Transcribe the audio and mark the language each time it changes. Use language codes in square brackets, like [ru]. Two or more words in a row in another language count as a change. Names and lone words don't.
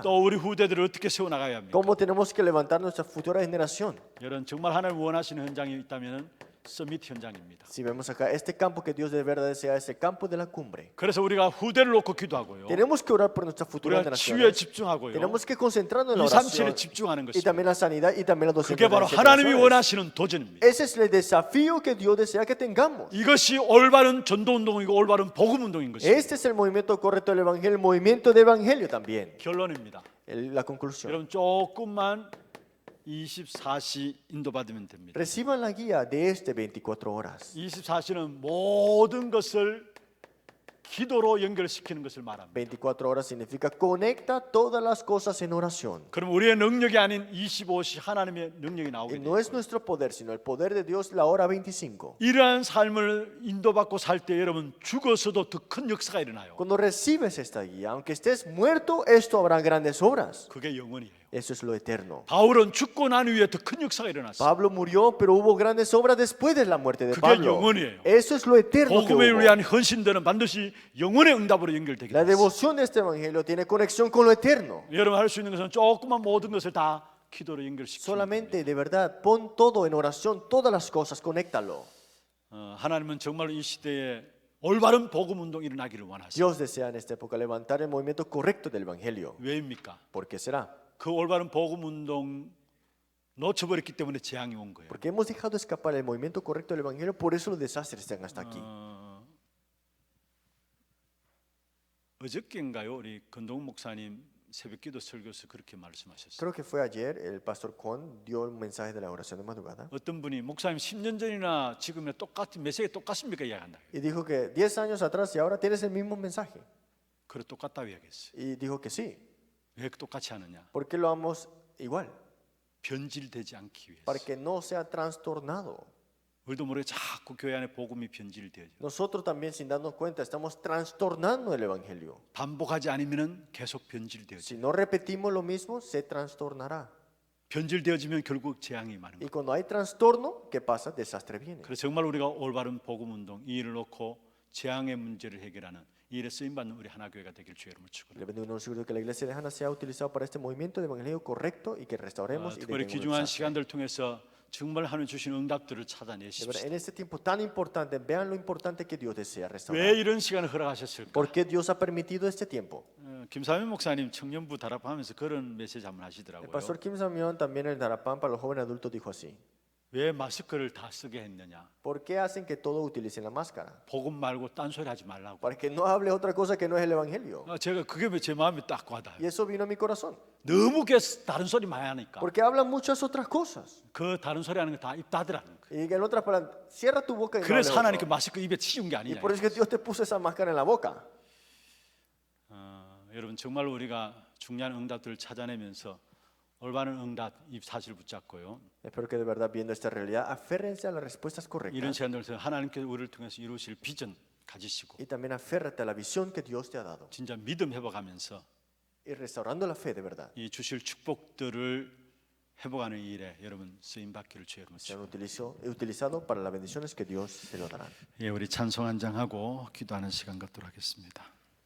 [ko] 또 우리 후대들을 어떻게 세워나가야 합니까? [es] ¿Cómo tenemos que levantar nuestra futura generación? [ko] 여러분 정말 하나님 원하시는 현장이 있다면 서밋 현장입니다. [es] Si vemos acá, este campo que Dios de verdad desea es el campo de la cumbre. [ko] 그래서 우리가 후대를 놓고 기도하고요. [es] Tenemos que orar por nuestras futuras [ko] 우리가 치유에 [es] generaciones. [ko] 집중하고요. [es] Tenemos que concentrarnos en la [ko] 237에 [es] oración [ko] 집중하는 [es] y [ko] 것입니다. [es] también la sanidad y también la [ko] 그게 바로 [es] 237 [ko] 하나님이 [es] oraciones. [ko] 원하시는 도전입니다. [es] Ese es el desafío que Dios desea que tengamos. [ko] 이것이 올바른 전도 운동이고 올바른 복음 운동인 것입니다. [es] Este es el movimiento correcto del Evangelio, el movimiento de Evangelio también. [ko] 결론입니다. [es] La conclusión. [ko] 여러분 조금만 24시 인도받으면 됩니다. [es] Reciban la guía de este 24 horas. [ko] 24시는 모든 것을 기도로 연결시키는 것을 말합니다. [es] 24 horas significa conecta todas las cosas en oración. [ko] 그럼 우리의 능력이 아닌 25시 하나님의 능력이 나오게 [es] Y [ko] 돼요. [es] no es nuestro poder, sino el poder de Dios, la hora 25. [ko] 이러한 삶을 인도받고 살 때 여러분 죽어서도 더 큰 역사가 일어나요. [es] Cuando recibes esta guía, aunque estés muerto, esto habrá grandes obras. [ko] 그게 영원이에요. [es] Eso es lo eterno. [ko] 바울은 죽고 난 후에 더 큰 역사가 일어났어요. [es] Pablo murió, pero hubo grandes obras después de la muerte de [ko] 그게 [es] Pablo. [ko] 영원이에요. [es] Eso es lo eterno que [ko] 복음에 [es] hubo. [ko] 위한 헌신들은 반드시 영원의 응답으로 연결되게 [es] La [ko] 됩니다. [es] devoción de este evangelio tiene conexión con lo eterno. [ko] 여러분 할 수 있는 것은 조금만 모든 것을 다 기도로 연결시키는 겁니다. [es] Solamente, de verdad, pon todo en oración, todas las cosas, conéctalo. [ko] 하나님은 정말 이 시대에 올바른 복음 운동이 일어나기를 원하세요. [es] Dios desea en esta época levantar el movimiento correcto del evangelio. [ko] 왜입니까? [es] ¿Por qué será? [ko] 그 올바른 복음 운동 놓쳐버렸기 때문에 재앙이 온 거예요. [es] Porque hemos dejado escapar el movimiento correcto del evangelio, por eso los desastres están hasta aquí. [ko] 어저께인가요? 우리 건동 목사님 새벽기도 설교에서 그렇게 말씀하셨어요. [es] Creo que fue ayer, el pastor Con dio un mensaje de la oración de madrugada [ko] 어떤 분이 목사님 10년 전이나 지금이나 똑같은 메시지 똑같습니까? 이야기한다. [es] y dijo que 10 años atrás y ahora tienes el mismo mensaje. [ko] 그래 똑같다고 이야기했어요. [es] Y dijo que sí. [ko] 왜 똑같이 하느냐? [es] ¿Por qué lo hagamos igual? [ko] 변질되지 않기 위해서. [es] Para que no sea trastornado. [ko] 우리도 모르게 자꾸 교회 안에 복음이 변질되어져. [es] Nosotros también, sin darnos cuenta, estamos trastornando el evangelio. [ko] 반복하지 않으면은 계속 변질되어져. [es] Si no repetimos lo mismo, se trastornará. [ko] 변질되어지면 결국 재앙이 많은 [es] Y [ko] 거예요. [es] cuando hay trastorno, ¿qué pasa? Desastre viene. [ko] 그래서 정말 우리가 올바른 복음 운동 이 일을 놓고 재앙의 문제를 해결하는 이 일에 쓰임 받는 우리 하나교회가 되길 주의 이름으로 축원합니다. [es] Le bendigo seguro que la iglesia de Hana sea utilizado para este movimiento de evangelio correcto y que restauremos y [ko] 특별히 [es] detenemos el [ko] 귀중한 [es] desastre. [ko] 시간들 통해서 정말 하나님 주신 응답들을 [es] De verdad, [ko] 찾아내십시오. [es] en este tiempo tan importante, vean lo importante que Dios desea [ko] 왜 [es] restaurar. [ko] 이런 시간을 허락하셨을까? [es] ¿Por qué Dios ha permitido este tiempo? [ko] 김사면 목사님 청년부 다락방하면서 그런 메시지 한번 [es] El [ko] 하시더라고요. [es] pastor Kim Samión también en el Darapán para los jóvenes adultos dijo así: [ko] 왜 마스크를 다 쓰게 했느냐? [es] ¿por qué hacen que todos utilicen la máscara? [ko] 복음 말고 딴소리 하지 말라고. [es] Para que no hable otra cosa que no es el evangelio. [ko] 제가 그게 제 마음에 딱 와닿아요. [es] Y eso vino a mi corazón. [ko] 너무 다른 소리 많이 하니까 [es] Porque hablan muchas otras cosas. [ko] 그 다른 소리 하는 거 다 입 닫으라는 거예요. [es] Y en otras palabras, cierra tu boca y no [ko] 그래서 [es] hables [ko] 하나님 그 [es] otro. [ko] 마스크 입에 치운 게 [es] Y [ko] 아니냐. [es] por eso es que Dios te puso esa máscara en la boca. [ko] 여러분 정말 우리가 중요한 응답들을 찾아내면서 올바른 응답 이 사실을 붙잡고요. [es] Espero que de verdad, viendo esta realidad, aférrense a las respuestas [ko] 이런 [es] correctas. [ko] 시간들에서 하나님께서 우리를 통해서 이루실 비전 가지시고 [es] Y también aférrate a la visión que Dios te ha dado. [ko] 진짜 믿음 회복하면서 [es] Y restaurando la fe de verdad. [ko] 이 주실 축복들을 회복하는 일에 여러분 쓰임 받기를 주의 이름으로 [es] Sean [ko] 축원합니다. [es] utilizado para las bendiciones que Dios te lo dará. [ko] 예, 우리 찬송 한 장하고 기도하는 시간 갖도록 하겠습니다.